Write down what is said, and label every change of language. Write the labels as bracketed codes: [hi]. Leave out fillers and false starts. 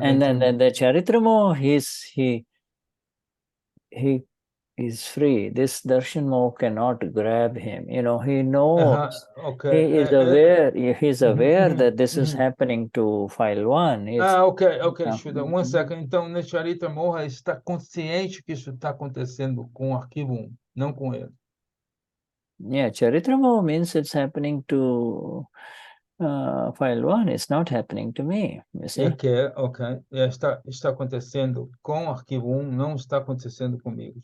[en] and then the Charitra Moha, he is free. This Darshan Moha cannot grab him. You know, he knows. Okay. He is aware. He's aware that this is happening to file one. Ok, Shuddha. One second. [pt] Então, no Charitra MOHA está consciente que isso está acontecendo com o arquivo 1, não com ele. [en] Yeah, Charitra Moha means it's happening to file 1. It's not happening to me. You see? Ok. [pt] Está acontecendo com o arquivo 1, não está acontecendo comigo.